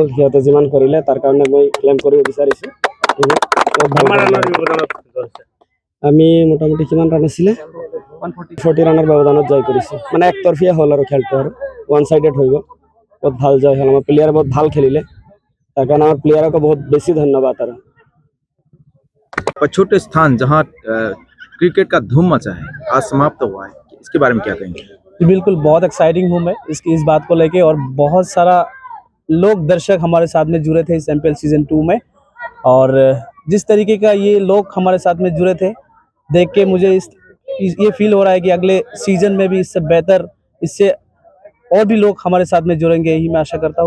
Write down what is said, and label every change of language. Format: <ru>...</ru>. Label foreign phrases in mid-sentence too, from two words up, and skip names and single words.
<as>সিহঁতে যিমান কৰিলে তাৰ কাৰণে মই ক্লেম কৰিব বিচাৰিছোঁ। আমি মোটামুটি কিমান ৰান আছিলে, 140 ৰানৰ ব্যৱধানত জয় কৰিছোঁ। একতৰফীয়া হ'ল আৰু খেলটো, আৰু</as> <en>one sided</en> <as>হৈ গ'ল। বহুত ভাল জয় হ'ল, আমাৰ প্লেয়াৰে বহুত ভাল খেলিলে, তাৰ কাৰণে আমাৰ প্লেয়াৰকো बहुत বেছি ধন্যবাদ। আৰু</as> <hi>छोटे स्थान जहां क्रिकेट का धूम मचा है, आज समाप्त हुआ है, इसके बारे में क्या कहेंगे? बिल्कुल, बहुत एक्साइटिंग हूँ मैं इस बात को लेके, और बहुत सारा लोग दर्शक हमारे साथ में जुड़े थे इस MPL सीजन 2 में, और जिस तरीके का ये लोग हमारे साथ में जुड़े थे, देख के मुझे ये फील हो रहा है कि अगले सीजन में भी इससे बेहतर, इससे और भी लोग हमारे साथ में जुड़ेंगे, यही मैं आशा करता हूँ।</hi>